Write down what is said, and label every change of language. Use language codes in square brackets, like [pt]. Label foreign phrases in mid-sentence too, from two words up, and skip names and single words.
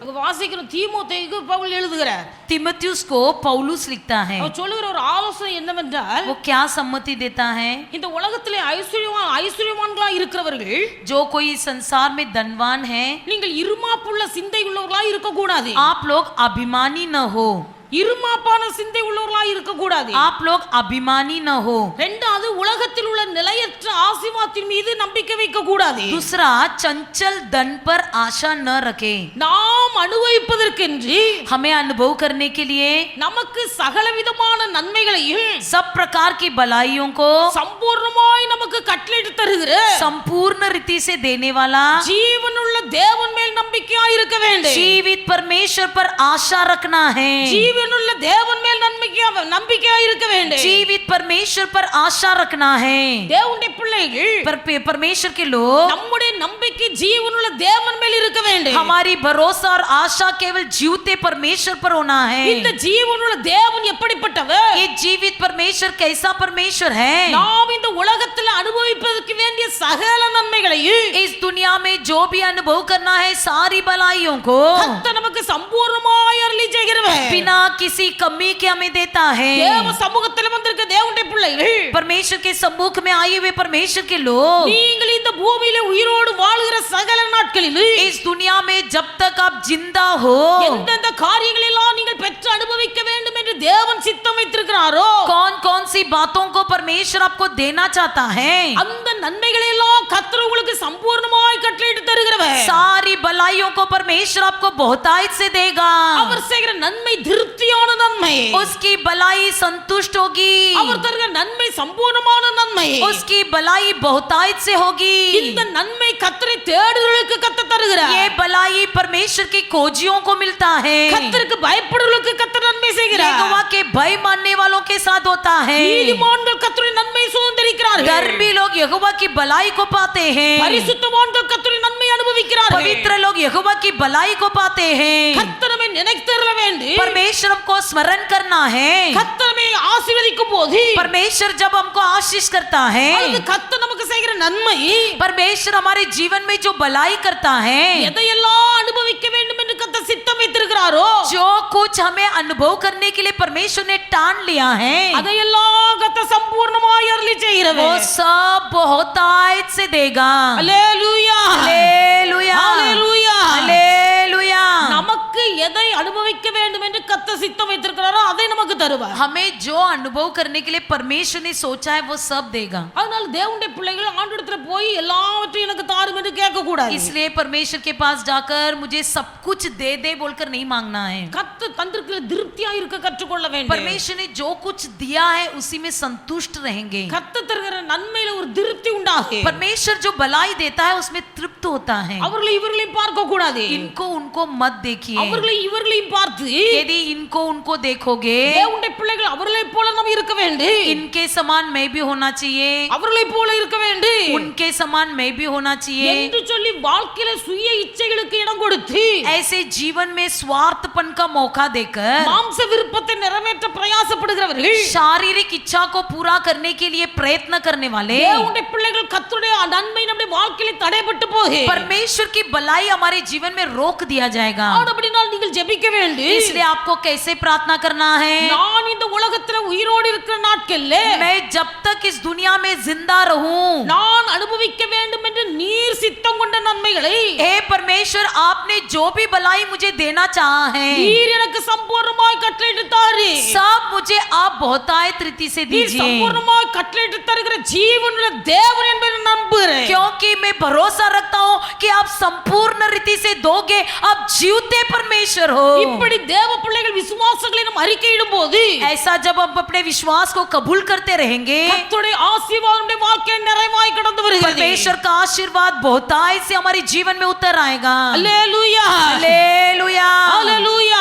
[ta] வாசிக்கிறோம் தீமோத்தேயுக்கு பவுல் எழுதுகிறார். [hi] तिमुथियुस को पौलुस लिखता है। [ta] அவர் சொல்லுகிற ஒரு ஆலோசனை என்னவென்றால், [hi] वो क्या सम्मति देता है? [ta] இந்த உலகத்திலே ஐஸ்வர்யவான்களா இருக்கிறவர்கள், [hi] जो कोई संसार में धनवान है, [ta] நீங்கள் இருமாப்புள்ள சிந்தை உள்ளவர்களா இருக்க கூடாது. [hi] आप लोग अभिमानी न हो। [ta] இருமாப்பான சிந்தை உள்ளவர்களா இருக்க கூடாது. [hi] आप लोग अभिमानी न हो। [ta] இரண்டாவது, உலகத்தில் உள்ள நிலையற்ற ஆசீர்வாதத்தின் மீது நம்பிக்கை வைக்க கூடாது. [hi] दूसरा, चंचल धन पर आशा न रखे। [ta] நாம் அனுபவிப்பதற்கென்று, [hi] हमें अनुभव करने के लिए, [ta] நமக்கு சகலவிதமான நன்மைகளையும் [hi] सब प्रकार की भलाइयों को [ta] சம்பூர்ணமாய் நமக்கு கட்டளையிட்டு தருகிற [hi] संपूर्ण रीति से देने वाला [ta] ஜீவனுள்ள தேவன் மேல் நம்பிக்கையா இருக்க வேண்டும். [hi] जीवित परमेश्वर पर आशा रखना है। [ta] ஜீவனுள்ள தேவன் மேல் நம்பிக்கையா இருக்க வேண்டும். [hi] जीवित परमेश्वर पर आशा रखना है। [ta] தேவனுடைய பிள்ளைகள், [hi] परमेश्वर के लोग, [ta] நம்முடைய நம்பிக்கை ஜீவனுள்ள தேவன் மேல் இருக்க வேண்டும். [hi] हमारी भरोसा और आशा केवल जीवते परमेश्वर पर होना है। [ta] இந்த ஜீவனுள்ள தேவன் எப்படிப்பட்டவர்? [hi] ये जीवित परमेश्वर कैसा परमेश्वर है? [ta] நாம் இந்த உலகத்தில் அனுபவிப்பதற்கு வேண்டிய சகல நன்மைகளையும், [hi] इस दुनिया में जो भी अनुभव करना है सारी भलाइयों को [ta] கர்த்தர் நமக்கு சம்பூர்ணமாய் அருளி செய்கிறவர். [hi] बिना किसी कमी के हमें देता है। [ta] தேவ சமூகத்தில் வந்திருக்க தேவனுடைய பிள்ளைகள், [hi] परमेश्वर के सम्मुख में आए हुए परमेश्वर के लोग, [ta] நீங்கள் இந்த பூமியில உயிரோடு வாழ்கிற சகல நாட்களில் [hi] इस दुनिया में जब तक आप जिंदा हो, [ta] எந்தெந்த காரியங்களெல்லாம் நீங்கள் பெற்று அனுபவிக்க வேண்டும் என்று தேவன் சித்தம் வைத்திருக்கிறாரோ, [hi] कौन कौन सी बातों को परमेश्वर आपको देना चाहता है, [ta] அந்த நன்மைகளெல்லாம் கர்த்தர் உங்களுக்கு சம்பூர்ணமாய் கட்டளையிட்டு தருகிறவர். [hi] सारी भलाइयों को परमेश्वर आपको बहुतायत से देगा। [ta] அவர் செய்கிற நன்மை திருப்தியான நன்மை. [hi] उसकी भलाई संतुष्ट होगी। [ta] அவர் தருகிற நன்மை சம்பூர்ணமான நன்மை. [hi] उसकी भलाई बहुतायत से होगी। [ta] இந்த நன்மை கர்த்தரை தேடுகிறவர்களுக்கு கர்த்தர் தருகிறார். [hi] ये भलाई परमेश्वर के खोजियों को मिलता है। [ta] கர்த்தருக்கு பயப்படுகிறவர்களுக்கு கர்த்தர் நன்மை செய்கிறார். [hi] यहोवा के भय मानने वालों के साथ होता है। [ta] நீதிமான்கள் கர்த்தருடைய நன்மை சுதந்தரிக்கிறார்கள். [hi] धर्मी लोग यहोवा की भलाई को पाते हैं। [ta] பரிசுத்தவான்கள் கர்த்தருடைய நன்மை அனுபவிக்கிறார்கள். [hi] पवित्र लोग यहोवा की भलाई को पाते हैं। [ta] கர்த்தர் நம்மை நினைத்தருள வேண்டும். [hi] परमेश्वर को स्मरण करना है। [ta] கர்த்தர் நம்மை ஆசீர்வதிக்கும் போது, [hi] परमेश्वर जब हमको आशीष करता है, [ta] அல்லது கர்த்தர் நமக்கு செய்கிற நன்மை, [hi] परमेश्वर हमारे जीवन में जो भलाई करता है, [ta] எதையெல்லாம் அனுபவிக்க வேண்டும் என்று கர்த்தர் சித்தம் வைத்திருக்கிறாரோ, [hi] जो कुछ हमें अनुभव करने के लिए परमेश्वर ने ठान लिया है, [ta] அதையெல்லாம் கர்த்தர் சம்பூர்ணமாய் அருளி [hi] वो [ta] செய்கிறவர். [hi] सब बहुतायत से देगा। [ta] அல்லேலூயா, [hi] हालेलुया, [ta] அல்லேலூயா. [hi] हालेलुया। [ta] நமக்கு எதை அனுபவிக்க வேண்டும் என்று கர்த்தர் சித்தம் வைத்திருக்கிறாரோ அதை நமக்கு தருவார். [hi] हमें जो अनुभव करने के लिए परमेश्वर ने सोचा है वो सब देगा। [ta] அதனால தேவனுடைய பிள்ளைகள் ஆண்டவரிடத்துல போய் எல்லாவற்றையும் எனக்கு தாரும் என்று கேட்க கூடாது. [hi] इसलिए परमेश्वर के पास जाकर मुझे सब कुछ दे दे बोलकर नहीं मांगना है। [ta] கர்த்தர் தந்திருக்கிற திருப்தியா இருக்க கற்றுக்கொள்ள வேண்டும். [hi] परमेश्वर ने जो कुछ दिया है उसी में संतुष्ट रहेंगे। [ta] கர்த்தர் தருகிற நன்மையில ஒரு திருப்தி உண்டாகும். [hi] परमेश्वर जो भलाई देता है उसमें तृप्त होता है। [ta] அவர்களை இவர்களையும் பார்க்க கூடாது. [hi] इनको उनको मत देखिए। [ta] அவர்களை இவர்களையும் பார்த்து, [hi] यदि इनको उनको देखोगे, [ta] தேவனுடைய பிள்ளைகள் அவர்களை போல நாம் இருக்க வேண்டும். [hi] इनके समान मैं भी होना चाहिए, [ta] அவர்களை போல இருக்க வேண்டும் [hi] उनके समान मैं भी होना चाहिए [ta] என்று சொல்லி வாழ்க்கையில சுய இச்சைகளுக்கு இடம் கொடுத்து, [hi] ऐसे जीवन में स्वार्थपन का मौका देकर [ta] மாம்ச விருப்பத்தை நிறைவேற்ற பிரயாசப்படுகிறவர்கள், [hi] शारीरिक इच्छा को पूरा करने के लिए प्रयत्न करने वाले, [ta] தேவனுடைய பிள்ளைகள் கர்த்தருடைய நன்மை நம்முடைய வாழ்க்கையில தடைபட்டு போகும். [hi] परमेश्वर की भलाई हमारे जीवन में रोक दिया जाएगा। [ta] அப்படினால் நீங்கள் ஜெபிக்க வேண்டும். [hi] इसलिए आपको कैसे प्रार्थना करना है? [ta] நான் இந்த உலகத்துல உயிரோடு இருக்கிற நாட்கள்ல [hi] मैं जब तक इस दुनिया में जिंदा रहूं, [ta] நான் அனுபவிக்க வேண்டும் என்று நீர் சித்தம் கொண்ட நன்மைகளை [hi] हे परमेश्वर, आपने जो भी भलाई मुझे देना चाहा है, [ta] நீர் எனக்கு சம்பூர்ணமாய் கட்டளையிட்டு தாரு. [hi] सब मुझे आप बहुतायत रीति से [ta] நீர் [hi] दीजिए, [ta] சம்பூர்ணமாய் கட்டளையிட்டு தருகிற ஜீவனுள்ள தேவன் என்பதை நம்புகிறேன். [hi] क्योंकि मैं भरोसा रखता हूं कि आप संपूर्ण रीति से दोगे। आप जीवते परमेश्वर हो। [ta] இப்படி தேவ பிள்ளைகள் விசுவாசங்களை நாம் அறிக்கையிடும் போது, [hi] ऐसा जब हम अपने विश्वास को कबूल करते रहेंगे, [ta] கர்த்தருடைய ஆசீர்வாதம் நம்முடைய வாழ்க்கையில் நிறைவாய் கடந்து வருகிறது. [hi] परमेश्वर का आशीर्वाद बहुतायत से हमारे जीवन में उतर आएगा। [ta] அல்லேலூயா, [hi] हालेलुया, [ta] அல்லேலூயா,